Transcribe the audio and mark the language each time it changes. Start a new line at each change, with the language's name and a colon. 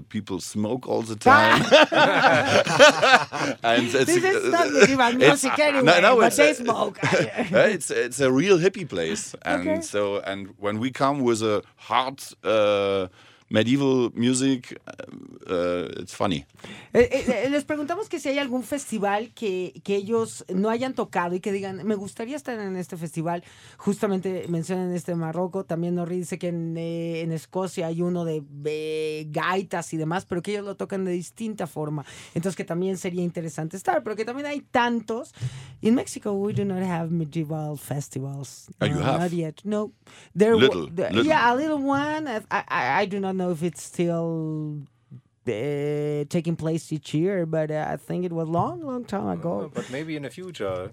English: People smoke all the time. And this is not music anyway, but they smoke. It's a real hippie place. And so when we come with a hard medieval music, it's funny.
Spanish: Les preguntamos que si hay algún festival que ellos no hayan tocado y que digan, me gustaría estar en este festival. Justamente mencionan este de Marroco. También Norri dice que en Escocia hay uno de gaitas y demás, pero que ellos lo tocan de distinta forma. Entonces, que también sería interesante estar, pero que también hay tantos.
English: In Mexico, we do not have medieval festivals. You have? Not yet. No. A little one. I do not know if it's still taking place each year, but I think it was long time ago. But maybe in the future.